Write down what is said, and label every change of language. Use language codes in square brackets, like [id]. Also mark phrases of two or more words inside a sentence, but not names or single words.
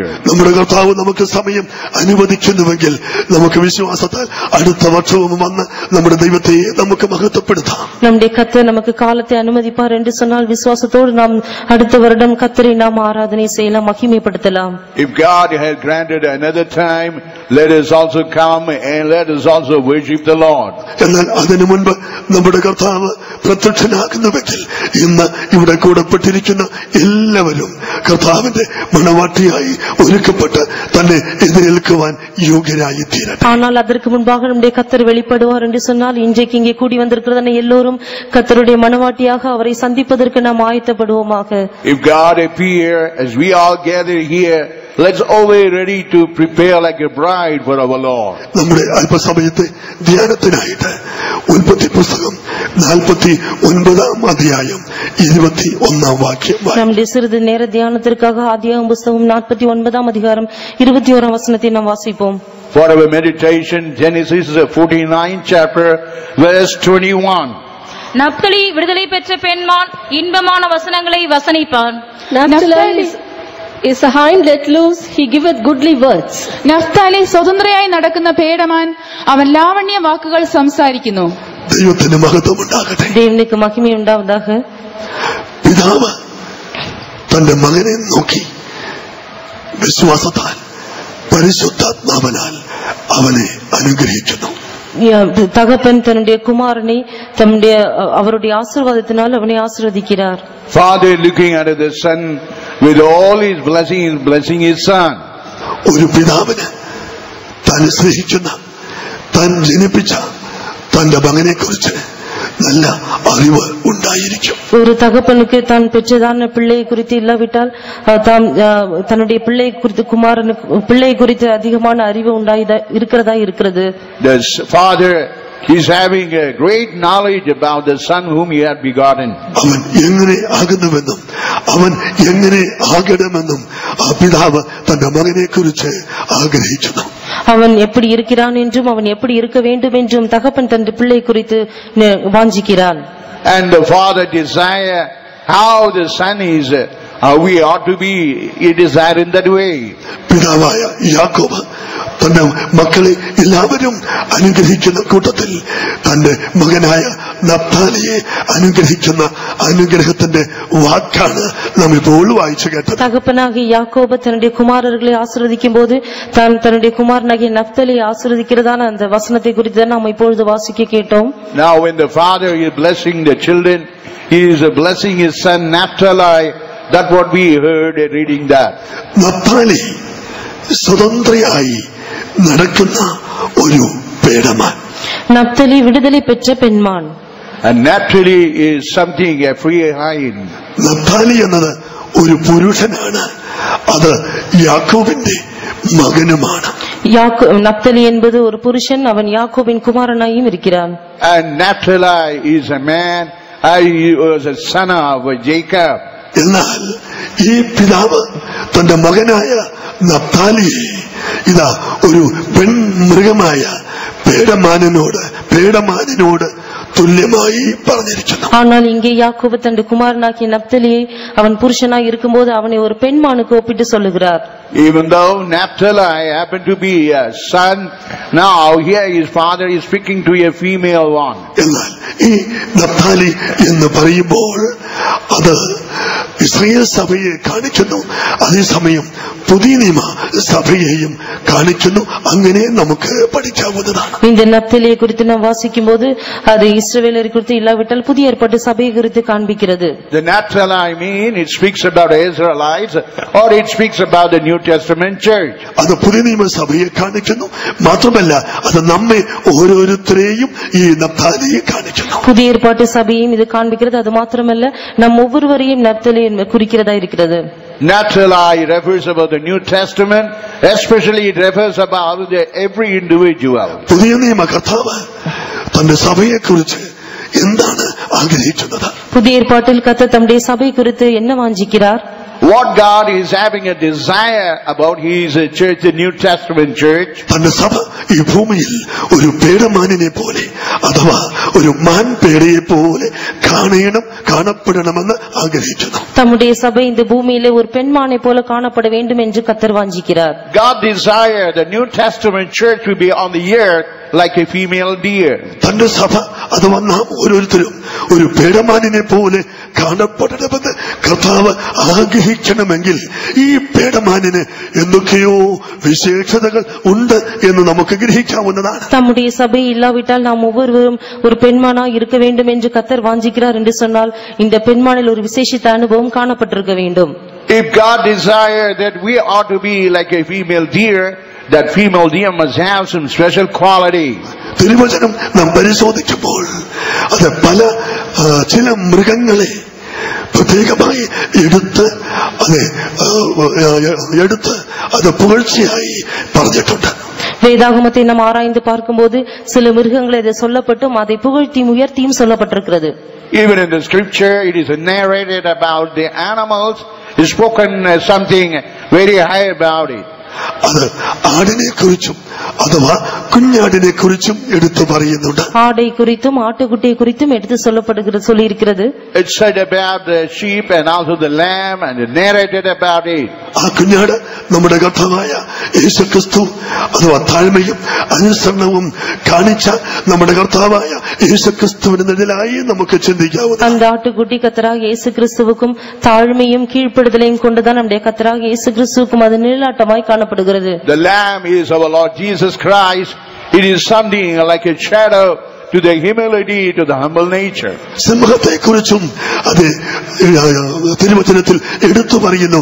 [ml] നമ്മുടെ കർത്താവ് നമുക്ക് സമയം അനുവദിക്കുന്നുവെങ്കിൽ നമുക്ക് വിശ്വാസത്താൽ അടുത്ത വർഷവും വന്ന് നമ്മുടെ ദൈവത്തെ നമുക്ക് മഹത്വപ്പെടുത്താം. [ta] நம்முடைய கர்த்தர் நமக்கு காலத்தை அனுமதிப்பார் என்று சொன்னால் விசுவாசத்தோடு நாம் அடுத்த வருடம் கர்த்தரை நாம் ஆராதனை செய்யலாம், மகிமைப்படுத்தலாம். [en] If God has granted another time, let us also come and let us also worship the Lord. [ml] എന്നാൽ അതിനു മുൻപ് നമ്മുടെ കർത്താവ് പ്രത്യക്ഷനാകുന്നുവെങ്കിൽ ഇന്ന് ഇവിടെ കൂടപ്പെട്ടിരിക്കുന്ന എല്ലാവരും കർത്താവിന്റെ മണവാട്ടിയായി ഒരുക്കപ്പെട്ട് തന്നെ എതിരേൽക്കുവാൻ യോഗ്യരായി തീരട്ടെ. [ta] ஆனால் அதற்கு முன்பாக நம்முடைய கர்த்தர் வெளிப்படுவார் என்று சொன்னால் இன்றைக்கு இங்கே கூடி வந்திருக்கிறதான எல்லோரும் கர்த்தருடைய மணவாட்டியாக அவரை சந்திப்பதற்கு நாம் ஆயத்தப்படுவோமாக. [en] If God appear as we all gather here, let's always ready to prepare like a bride for our Lord. [ml] നമ്മുടെ അല്പസമയത്തെ ധ്യാനത്തിനായിട്ട് ഉൽപ്പത്തി പുസ്തകം 49 അധ്യായം 21 വാക്യം. [ta] நம்முடைய சிறிது நேர தியானத்திற்காக ஆதியாகமம் புத்தகம் 49 அதிகாரம் 21 வசனத்தை நாம் வாசிப்போம். [en] For our meditation, Genesis 49 chapter verse 21. [ta] நப்தலி விடுதலை பெற்ற பெண்மான் இன்பமான வசனங்களை வசனிப்பான். [en] Naphtali is a hind let loose, he giveth goodly words. [ml] നഫ്താലി സ്വതന്ത്രയായി നടക്കുന്ന പേടമാൻ, അവൻ ലാവണ്യ വാക്കുകൾ സംസാരിക്കുന്നു. ദൈവത്തിന് മഹത്വം ഉണ്ടാകട്ടെ. [ta] தேவனுக்கு மகிமை உண்டாவதாக. [ml] പിതാവ് തന്റെ മകനെ നോക്കി വിശ്വാസത്താൽ പരിശുദ്ധാത്മാവിനാൽ അവനെ അനുഗ്രഹിക്കുന്നു. [ta] தகப்பன் தன்னுடைய குமாரனை தன்னுடைய அவருடைய ஆசீர்வாதத்தினால் அவனை ஆசீர்வதிக்கிறார். [en] Father looking at the son with all his blessings, blessing his son. [ml] ഒരു പിതാവിന് താൻ സ്നേഹിക്കുന്ന താൻ ജനിപ്പിച്ച തന്റെ മകനെ കുറിച്ച് നല്ല അറിവ് ഉണ്ടായിരിക്കും. [ta] ஒரு தகப்பனுக்கு தான் பெற்றதான பிள்ளை குறித்து இல்லாவிட்டால் தன்னுடைய பிள்ளை குறித்து பிள்ளை குறித்து அதிகமான அறிவு இருக்கிறது. [en] The father is having a great knowledge about the son whom he had begotten. [ml] അവൻ എങ്ങനെ ആകുന്നുവെന്നും അവൻ എങ്ങനെ ആകണമെന്നും ആ പിതാവ് തന്റെ മകനെ കുറിച്ച് ആഗ്രഹിക്കുന്നു. [ta] அவன் எப்படி இருக்கிறான் என்றும் அவன் எப்படி இருக்க வேண்டும் என்றும் தகப்பன் தன் பிள்ளை குறித்து வாஞ்சிக்கிறான். [en] And the father desire how the son is, how we ought to be, he desire in that way. [ml] പിതാവായ യാക്കോബ് തന്റെ മക്കളെ എല്ലാവരും അനുഗ്രഹിക്കുന്ന കൂട്ടത്തിൽ തന്റെ മകനായ നഫ്താലിയെ അനുഗ്രഹിക്കുന്ന അനുഗ്രഹത്തിന്റെ വാക്കാണ് നാം ഇപ്പോൾ വായിച്ചു കേട്ടത്. [ta] தகப்பனாகிய யாக்கோபு தன்னுடைய குமாரர்களை ஆசீர்வதிக்கும் போது தான் தன்னுடைய குமாரனாகிய நப்தலியை ஆசீர்வதிக்கிறதான அந்த வசனத்தை குறித்து நாம் இப்பொழுது வாசிக்க கேட்டோம். [en] Now when the father is blessing the children, he is blessing his son Naphtali. That's what we heard reading that. [ml] നഫ്താലി സ്വതന്ത്രയായി നടക്കുന്ന ഒരു പേടമാൻ. [ta] நப்தலி விடுதலை பெற்ற பெண்மான். [en] And Naphtali is something, a free hind. [ml] നഫ്താലി എന്നത് ഒരു പുരുഷനാണ്, അത് യാക്കോബിന്റെ മകനുമാണ്. [ta] நப்தலி என்பது ஒரு புருஷன், அவன் யாக்கோபின் குமாரனாயும் இருக்கிறான். [en] And Naphtali is a man, he was a son of Jacob. [ml] എന്നാൽ ഈ പിതാവ് തന്റെ മകനായ നഫ്താലിയെ ഇതാ ഒരു പെൺമൃഗമായ പേടമാനിനോട് തുല്യമായി പറഞ്ഞിരിക്കുന്നു. [ta] ஆனால் இங்கே யாக்கோபு தன் குமாரனாகிய நப்தலியை அவன் புருஷனாய் இருக்கும்போது அவனை ஒரு பெண்மானுக்கு ஒப்பிட்டு சொல்லுகிறார். [en] Even though Naphtali happened to be a son, now here his father is speaking to a female one. [ml] എന്നാൽ ഈ നഫ്താലി എന്ന് പറയുമ്പോൾ അത് ഇസ്രായേൽ സഭയെ കാണിക്കുന്നു, അതേസമയം പുതിയ നിയമ സഭയെയും കാണിക്കുന്നു. അങ്ങനെ നമുക്ക് പഠിക്കാവുന്നതാണ്. [ta] இந்த நப்தலியை குறித்து நாம் வாசிக்கும்போது அது இஸ்ரவேலரை குறித்து இல்லாவிட்டால் புதிய ஏற்பாட்டு சபையை குறித்து காண்பிக்கிறது. [en] The Naphtali mean it speaks about Israelites or it speaks about the New Testament church. [ml] അത് പുതിയ നിയമ സഭയെ കാണിക്കുന്നു, മാത്രമല്ല അത് നമ്മെ ഓരോരുത്തരെയും ഈ നഫ്താലിയെ കാണിക്കുന്നു. [ta] புதிய ஏற்பாட்டு சபையையும் இது காண்பிக்கிறது, அது மாத்திரமல்ல நம் ஒவ்வொருவரையும் நப்தலி குறிக்கிறதா இருக்கிறது. [en] Naphtali refers about the New Testament, especially it refers about every individual. [ml] പുതിയ നിയമ കർത്താവ് തന്റെ സഭയെ കുറിച്ച് എന്താണ് ആഗ്രഹിക്കുന്നത്? [ta] புதிய ஏற்பாட்டில் கர்த்தர் தம்முடைய சபை குறித்து என்ன வாஞ்சிக்கிறார்? [en] What God is having a desire about His church, the New Testament church. [ml] തന്റെ സഭ ഈ ഭൂമിയിൽ ഒരു പേടമാനിനെ പോലെ അഥവാ ഒരു മാൻപേടയെ പോലെ കാണപ്പെടണമെന്ന് ആഗ്രഹിക്കുന്നു. [ta] தம்முடைய சபை இந்த பூமியிலே ஒரு பெண்மானை போல காணப்பட வேண்டும் என்று கர்த்தர் வாஞ்சிக்கிறார். [en] God desire the New Testament church will be on the earth like a female deer. [ml] തന്റെ സഭ അഥവാ നാം ഓരോരുത്തരും ഒരു പേടമാനിനെ പോലെ കാണപ്പെടണമെന്ന് കർത്താവ് ആഗ്രഹിക്കണമെങ്കിൽ ഈ പേടമാനിന് എന്തൊക്കെയോ വിശേഷതകൾ ഉണ്ട് എന്ന് നമുക്ക് ഗ്രഹിക്കാവുന്നതാണ്. [ta] தம்முடைய சபை இல்லாவிட்டால் நாம் ஒவ்வொருவரும் ஒரு பெண்மானாய் இருக்க வேண்டும் என்று கர்த்தர் வாஞ்சிக்கிறார் என்று சொன்னால் இந்த பெண்மானில் ஒரு விசேஷித்த அனுபவம் காணப்பட்டிருக்க வேண்டும். [en] If God desire that we ought to be like a female deer, that female deer must have some special quality. [ml] തിരുവചനം നാം പരിശോധിക്കുമ്പോൾ അത് ചില മൃഗങ്ങളെ പ്രത്യേകമായി എടുത്ത് അത് പുകഴ്ചയായി പറഞ്ഞിട്ടുണ്ട്. [ta] வேதாகமத்தை நாம் ஆராய்ந்து பார்க்கும்போது சில மிருகங்களை அது சொல்லப்பட்டும் அதை புகழ்த்தியும் உயர்த்தியும் சொல்லப்பட்டிருக்கிறது. [en] Even in the scripture it is narrated about the animals, is spoken something very high about it. [ml] അത് ആടിനെ കുറിച്ചും അഥവാ കുഞ്ഞാടിനെ കുറിച്ചും എടുത്തു പറയുന്നുണ്ട്. [ta] ആടை குறித்தும் ஆட்டுக்குட்டியை குறித்தும் எடுத்து சொல்லியிருக்கிறது. [en] It said about the sheep and also the lamb and it narrated about it. [ml] ആ കുഞ്ഞാട് നമ്മുടെ കർത്താവായ യേശുക്രിസ്തു അഥവാ താഴ്മയും അനുസരണവും കാണിച്ച നമ്മുടെ കർത്താവായ യേശുക്രിസ്തുവിന്റെ നിഴലായി നമുക്ക് ചിന്തിക്കാവുന്ന [ta] அந்த ஆட்டுக்குட்டி கர்த்தராகிய இயேசு கிறிஸ்துவுக்கும் தாழ்மையும் கீழ்ப்படிதலையும் கொண்டுதான் நம்முடைய கர்த்தராகிய இயேசு கிறிஸ்துவுக்கும் அது நிழலாட்டமாய் காணப்படுகிறது. [en] The lamb is our Lord Jesus Christ. It is something like a shadow to the humility, to the humble nature. [ml] സിംഹത്തെ കുറിച്ചും അത് തിരുവചനത്തിൽ എടുത്തു പറയുന്നു.